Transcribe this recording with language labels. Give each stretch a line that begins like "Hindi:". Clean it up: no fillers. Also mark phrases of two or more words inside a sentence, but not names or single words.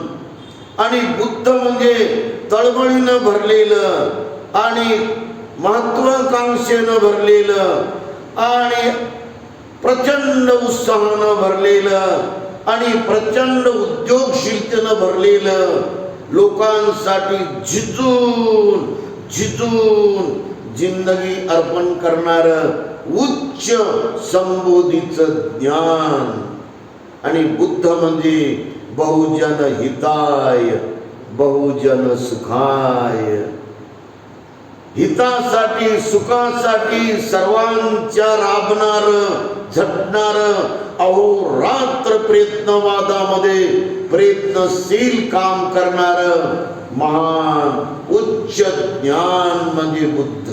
Marathi: आणि बुद्ध म्हणजे तळमळीनं भरलेलं आणि महत्वाकांक्षेनं भरलेलं आणि प्रचंड उत्साहानं भरलेलं आणि प्रचंड उद्योगशीलतेनं भरलेलं, लोकांसाठी झिजून जिंदगी अर्पण करणारं उच्च संबोधीचं ज्ञान. आणि बुद्ध म्हणजे
Pali: बहुजन हिताय बहुजन सुखाय,
Marathi: हितासाठी सुखासाठी सर्वांच्या राबणार, झटणार, अहोरात्र प्रयत्नवादामध्ये प्रयत्नशील काम करणार महान उच्च ज्ञान म्हणजे बुद्ध.